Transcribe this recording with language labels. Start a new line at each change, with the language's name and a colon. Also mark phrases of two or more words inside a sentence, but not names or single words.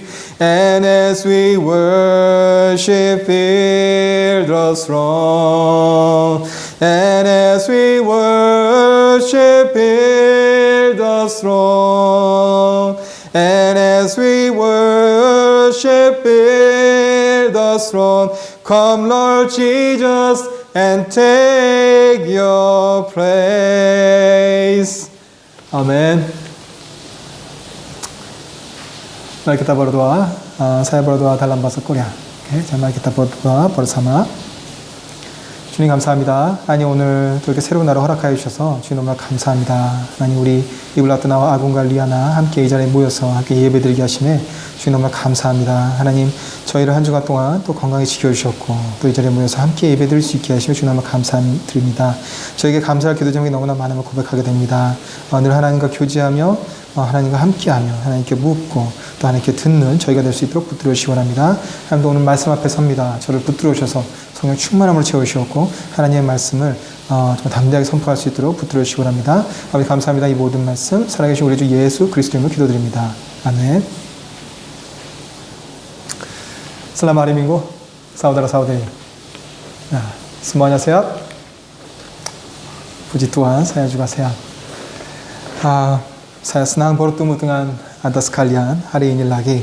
English: And as we worship here the throne, and as we worship here the throne, and as we worship here the throne, come Lord Jesus, and take your praise.
Indonesian: Amen. Mari kita berdoa. Saya berdoa dalam bahasa Korea. Okay, mari kita berdoa bersama.
Korean: 주님 감사합니다. 하나님 오늘 또 이렇게 새로운 날을 허락하여 주셔서 주님 너무나 감사합니다. 하나님 우리 이블라트나와 아군과 리아나 함께 이 자리에 모여서 함께 예배드리게 하심에 주님 너무나 감사합니다. 하나님 저희를 한 주간 동안 또 건강히 지켜주셨고 또 이 자리에 모여서 함께 예배드릴 수 있게 하시며 주님 너무나 감사드립니다. 저에게 감사할 기도 제목이 너무나 많음을 고백하게 됩니다. 늘 하나님과 교제하며 하나님과 함께하며 하나님께 묻고 또 하나님께 듣는 저희가 될 수 있도록 붙들어주시기 원합니다. 하나님도 오늘 말씀 앞에 섭니다. 저를 붙들어주셔서 성령 충만함으로 채우시었고 하나님의 말씀을 정말 담대하게 선포할 수 있도록 붙들어주시기 원합니다. 아버지 감사합니다. 이 모든 말씀 살아계신 우리 주 예수 그리스도 이름으로 기도드립니다. 아멘.
Indonesian: Selamat hari Minggu, saudara-saudari. Nah, semuanya sehat? Puji Tuhan, saya juga sehat. Saya senang bertemu dengan Anda sekalian hari ini lagi.